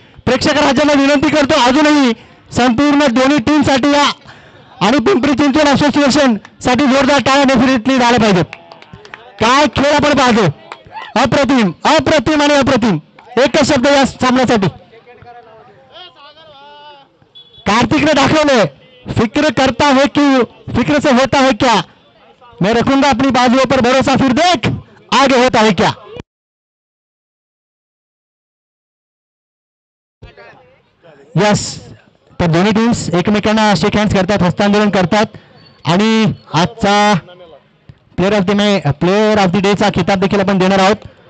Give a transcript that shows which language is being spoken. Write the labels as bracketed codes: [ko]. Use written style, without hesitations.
[mr] प्रेक्षक राज्यांना विनंती करतो अजूनही संपूर्ण दोन्ही टीमसाठी या आणि पिंपरी चिंचवड असोसिएशन साठी जोरदार टाळ्या डेफिनेटली झाल्या पाहिजेत. काय खेळ आपण पाहतो, अप्रतिम अप्रतिम आणि अप्रतिम. एकच शब्द या सामन्यासाठी. [hi] कार्तिक ने [mr] दाखवले [hi] फिक्र करता है कि फिक्र से होता है क्या, मैं रखूंगा अपनी बाजुओं पर भरोसा, फिर देख आगे होता है क्या. [mr] यस, तर दोन्ही टीम्स एकमेकांना शेक हँड्स करतात, हस्तांदोलन करतात आणि आजचा प्लेअर ऑफ द डेचा खिताब देखील आपण देणार आहोत.